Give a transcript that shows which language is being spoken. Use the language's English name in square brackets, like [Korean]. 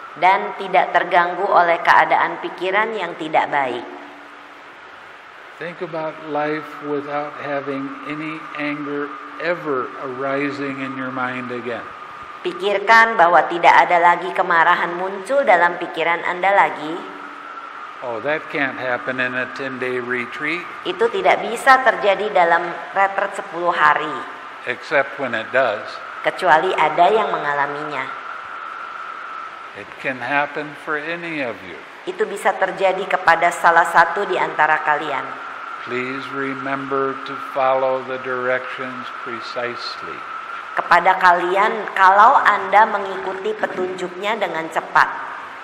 [Indonesian] dan tidak terganggu oleh keadaan pikiran yang tidak baik. [English] Think about life without having any anger ever arising in your mind again. [Indonesian] Pikirkan bahwa tidak ada lagi kemarahan muncul dalam pikiran Anda lagi. [English] Oh, that can't happen in a 10-day retreat. [Indonesian] Itu tidak bisa terjadi dalam retret 10 hari. [English] Except when it does. [Indonesian] Kecuali ada yang mengalaminya. [English] It can happen for any of you. [Indonesian] Itu bisa terjadi kepada salah satu di antara kalian. [English] Please remember to follow the directions precisely. [Indonesian] Kepada kalian, kalau Anda mengikuti petunjuknya dengan cepat.